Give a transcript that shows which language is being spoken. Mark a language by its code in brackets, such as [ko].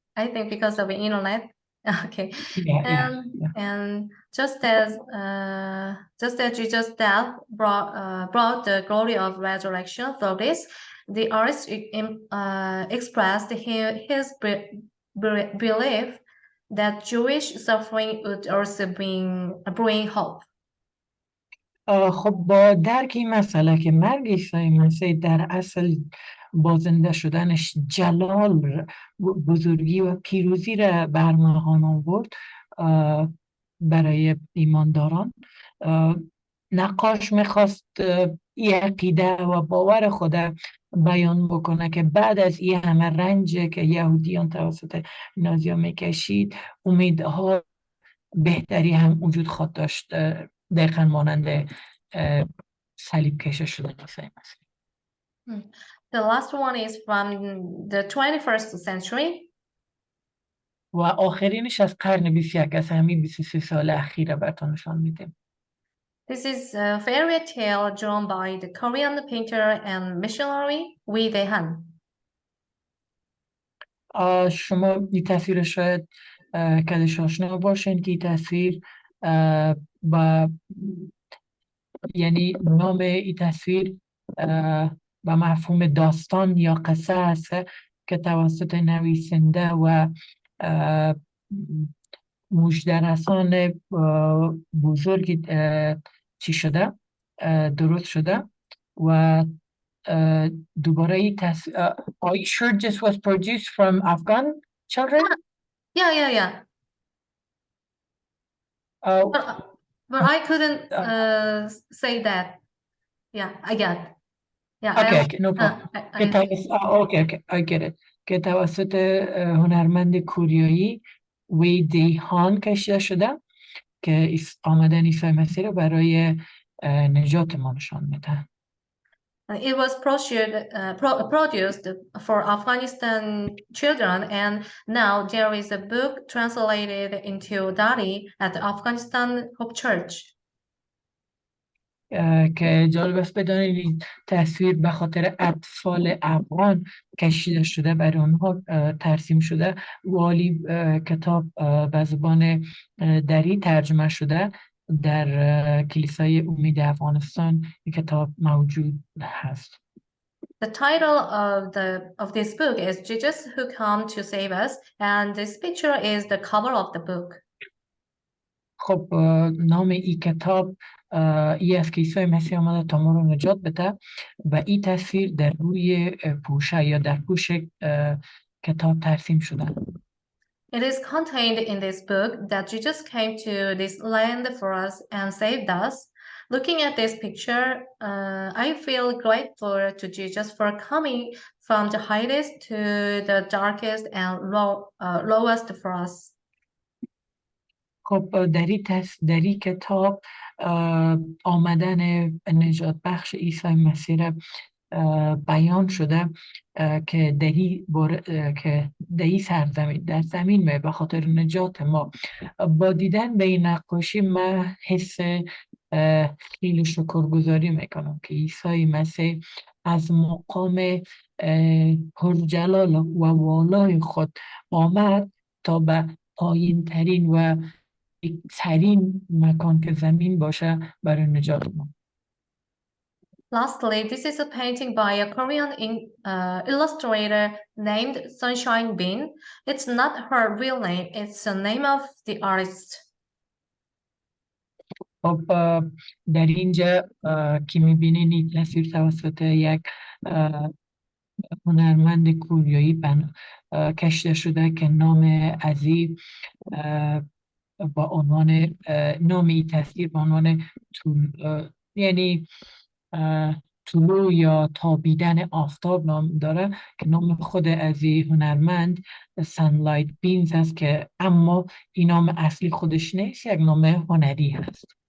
[en] I think because of the internet. Okay. And just as Jesus' death brought the glory of resurrection through this, the artist expressed his belief that Jewish suffering would also bring hope. [fa] خب با درک این مسئله که مرگ عیسی مسیح در اصل با زنده شدنش جلال، بزرگی و پیروزی را برمهان آورد برای ایمانداران، نقاش میخواست این عقیده و باور خود بیان بکنه که بعد از این همه رنج که یهودیان توسط نازی‌ها میکشید، امیدها بهتری هم وجود خواهد داشت، دقیقاً مانند صلیب کشیده شدن عیسی مسیح. [en] The last one is from the 21st century. [fa] و آخرینش از قرن 21 از همین 23 سال اخیره براتون نشان میدیم. [en] This is a fairy tale drawn by the Korean painter and missionary وطنان. [fa] شما این تصویر شاید کدش آشنا باشین که این تصویر با یعنی نام این تصویر به مفهوم داستان یا قصه هست که توسط نویسنده و مجدرسان بزرگ چی شده درست شده و دوباره این تصویر [en] Are you sure this was produced from Afghan children? Yeah. Oh, But I couldn't say that. Yeah, I get. Yeah, okay, no problem. Okay, I get it. [fa] که توسط هنرمند کوریایی ویدیهان کشیده شده که آمدن عیسی مسیح رو برای نجات ما نشان میده. [en] It was produced for Afghanistan children, and now there is a book translated into Dari at the Afghanistan Hope Church. [fa] که جالب است بدانید این تصویر به خاطر اطفال افغان کشیده شده، برای اونها ترسیم شده. والی کتاب به زبان دری ترجمه شده، در کلیسای امید افغانستان این کتاب موجود هست. [en] The title of this book is Jesus Who Come to Save Us, and this picture is the cover of the book. [fa] خب نام این کتاب ای است که عیسی مسیح آمده تا ما رو نجات بده و این تصویر در روی پوشه یا در پوش کتاب ترسیم شده. [en] It is contained in this book that Jesus came to this land for us and saved us. Looking at this picture, I feel grateful to Jesus for coming from the highest to the darkest and lowest for us. [fa] خب در این کتاب آمدن نجات بخش عیسی مسیح بیان شده که در این سرزمین در زمین به خاطر نجات ما. با دیدن به این نقاشی من حس خیلی شکرگزاری میکنم که عیسی مسیح از مقام پرجلال و والای خود آمد تا به پایین ترین و ترین مکان که زمین باشه برای نجات ما. [en] Lastly, this is a painting by a Korean illustrator named Sunshine Bin. It's not her real name, it's the name of the artist. [fa] خب در اینجا که میبینین این تصویر توسط یک هنرمند کوریایی کشیده شده که نام عزیز با عنوان نام این تصویر با عنوان یعنی طلوع یا تابیدن آفتاب نام داره که نام خود از این هنرمند سانلایت بینز هست که اما این نام اصلی خودش نیست، یک نام هنری هست.